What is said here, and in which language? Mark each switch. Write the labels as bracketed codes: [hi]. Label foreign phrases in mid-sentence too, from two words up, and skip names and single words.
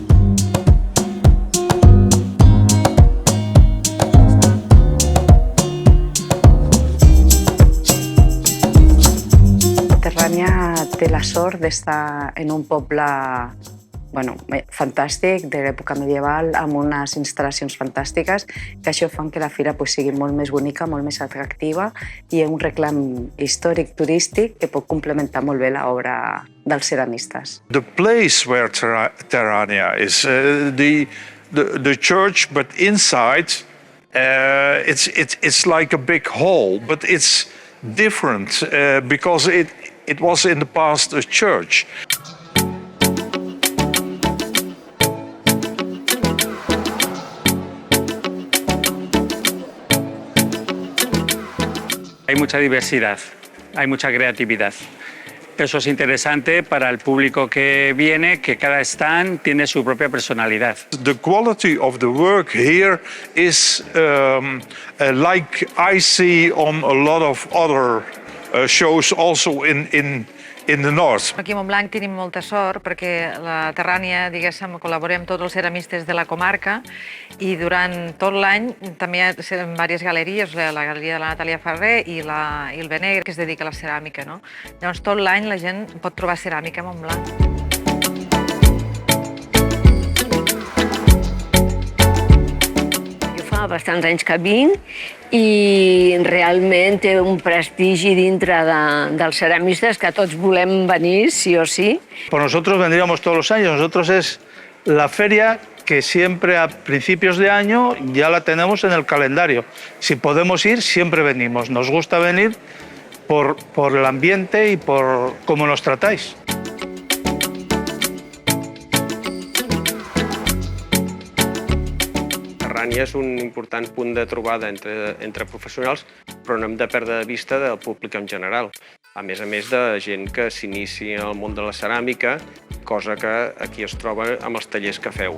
[ca] Terrània té la sort d'estar en un poble fantàstic, de l'època medieval, amb unes instal·lacions fantàstiques, que això fan que la fira sigui molt més bonica, molt més atractiva i un reclam històric, turístic, que pot complementar molt bé l'obra dels ceramistes. [en] The place where Terrània is, the church, but inside it's like a big hall, but it's different because it was in the past a church. [es] Hay mucha diversidad, hay mucha creatividad. Eso es interesante para el público que viene, que cada stand tiene su propia personalidad. [en] The quality of the work here is like I see on a lot of other shows also in the north. [ca] Aquí a Montblanc tenim molta sort perquè la Terrània, diguéssim, col·labora amb tots els ceramistes de la comarca i durant tot l'any també hi ha diverses galeries, la galeria de la Natàlia Ferrer i el Benegre, que es dedica a la ceràmica, no? Llavors tot l'any la gent pot trobar ceràmica a Montblanc. Fa bastants anys que vinc i realment té un prestigi dintre dels ceramistes que tots volem venir, sí o sí. [es] Pues nosotros vendríamos todos los años. Nosotros es la feria que siempre a principios de año ya la tenemos en el calendario. Si podemos ir, siempre venimos. Nos gusta venir por el ambiente y por cómo nos tratáis. [ca] Terrània és un important punt de trobada entre professionals, però no hem de perdre de vista del públic en general. A més de gent que s'inicia en el món de la ceràmica, cosa que aquí es troba amb els tallers que feu.